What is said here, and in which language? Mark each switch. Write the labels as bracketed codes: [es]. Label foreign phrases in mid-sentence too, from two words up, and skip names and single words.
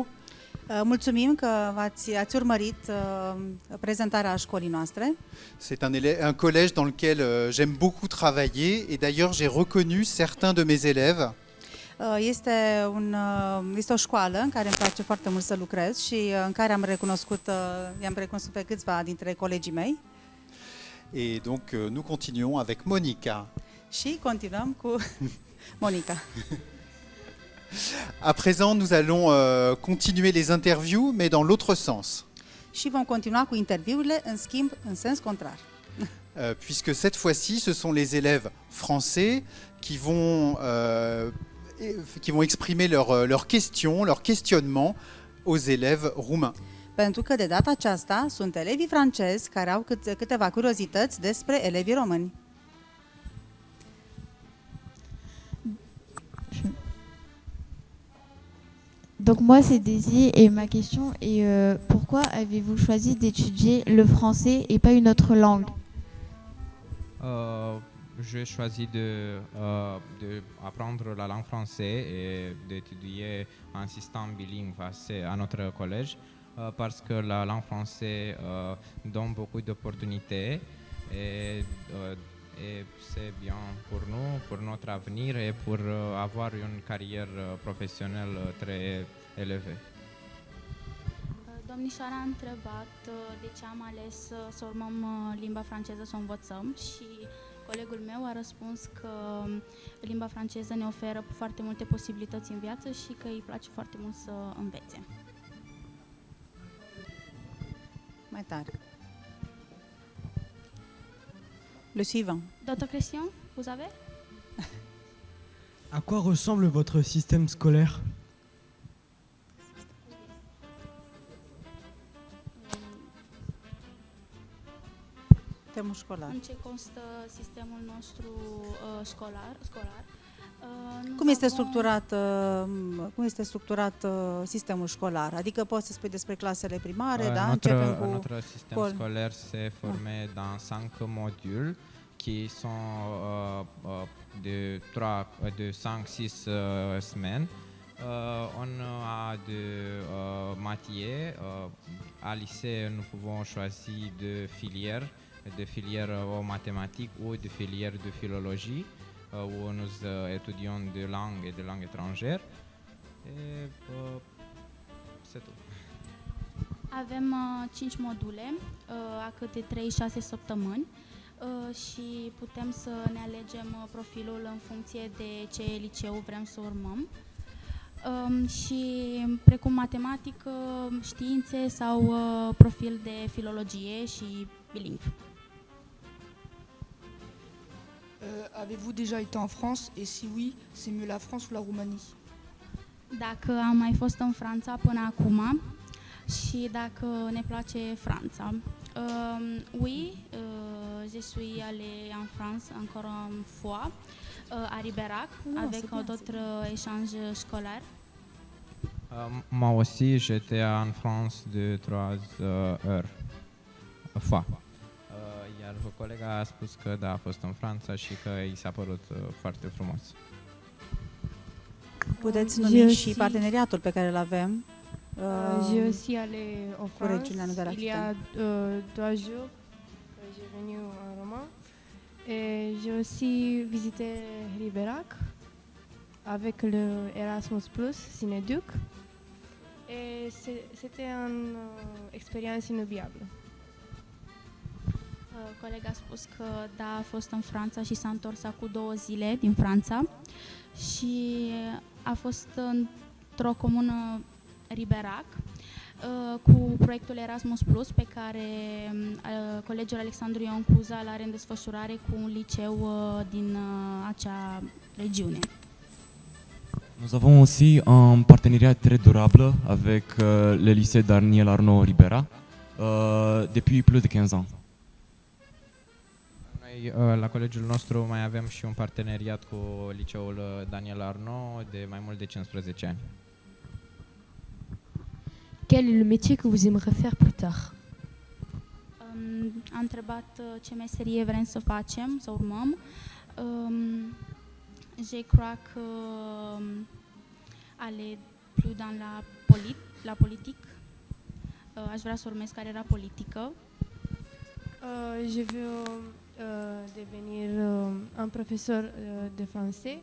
[ro] Mulțumim că ați urmărit prezentarea școlii noastre. [fr] C'est un collège dans lequel j'aime beaucoup travailler et d'ailleurs j'ai reconnu certains de mes élèves. [ro] Este o școală în care îmi place foarte mult să lucrez și în care i-am recunoscut pe câțiva dintre colegii mei. [fr] Et donc nous continuons avec Monica. [ro] Și continuăm cu Monica. [fr] À présent, nous allons continuer les interviews, mais dans l'autre sens. [ro] Și vom continua cu interviurile, în schimb, în sens contrar. [fr] Puisque cette fois-ci, ce sont les élèves français qui vont exprimer leurs questions, leurs questionnements aux élèves roumains. [ro] Pentru că de data aceasta sunt elevii francezi care au câteva curiozități despre elevii români. [fr] Donc moi c'est Daisy et ma question est pourquoi avez-vous choisi d'étudier le français et pas une autre langue? J'ai choisi de apprendre la langue française et d'étudier un système bilingue à notre collège parce que la langue française donne beaucoup d'opportunités et c'est bien pour nous, pour notre avenir et pour avoir une carrière professionnelle très élevée. [ro] Domnișoara a întrebat de ce am ales să urmăm limba franceză, să o învățăm și colegul meu a răspuns că limba franceză ne oferă foarte multe posibilități în viață și că îi place foarte mult să învețe. Mai tare. [fr] Le suivant. D'autres questions, vous avez? À quoi ressemble votre système scolaire? [ro] În ce constă sistemul nostru școlar? Cum este structurat sistemul școlar? Adică poți să spui despre clasele primare, da? Începem cu [fr] notre système scolaire s'est formé dans 5 modules qui sont de 5-6 semaines. On a de matières. À lycée, nous pouvons choisir de filières aux mathématiques ou de filières de philologie où nous étudions de langues et de langues étrangères. Et c'est tout. [ro] Avem 5 module, a câte 3-6 săptămâni și putem să ne alegem profilul în funcție de ce liceu vrem să urmăm. Și precum matematică, științe sau profil de filologie și bilingv. [fr] Avez-vous déjà été en France et si oui, c'est mieux la France ou la Roumanie? [ro] Dacă am mai fost în Franța până acum și dacă ne place Franța. [fr] Oui, je suis allée en France encore une fois. à Ribérac avec d'autres échanges scolaires. Moi aussi, j'étais en France de 3 heures. Fois. [ro] Iar colega a spus că da, a fost în Franța și că i s-a părut foarte frumos. Puteți numi și parteneriatul pe care îl avem [fr] J'ai aussi allé en [ro] cu regiunea [fr] France [ro] Nouvelle [fr] il y a [ro] Aquitaine. [fr] 2 jours. J'ai venu en Roman. Et j'ai aussi visité Ribérac avec le Erasmus Plus Cineduc. Et c'était une expérience inoubliable. [ro] Colega a spus că da, a fost în Franța și s-a întors acum 2 zile din Franța și a fost într-o comună Ribérac cu proiectul Erasmus Plus pe care Colegiul Alexandru Ioan Cuza l-are în desfășurare cu un liceu din acea regiune. [fr] Nous avons aussi un partenariat très durable avec le lycée Daniel Arnaud Ribera depuis plus de 15 ans. [ro] Noi, la colegiul nostru, mai avem și un parteneriat cu liceul Daniel Arnaud de mai mult de 15 ani. [fr] Quel est le métier que vous aimeriez faire plus tard? [ro] Am întrebat ce meserie vrem să facem, să urmăm. [fr] Je crois que aller plus dans la politique. [ro] Aș vrea să urmez cariera politică. [fr] Je veux devenir un professeur de français.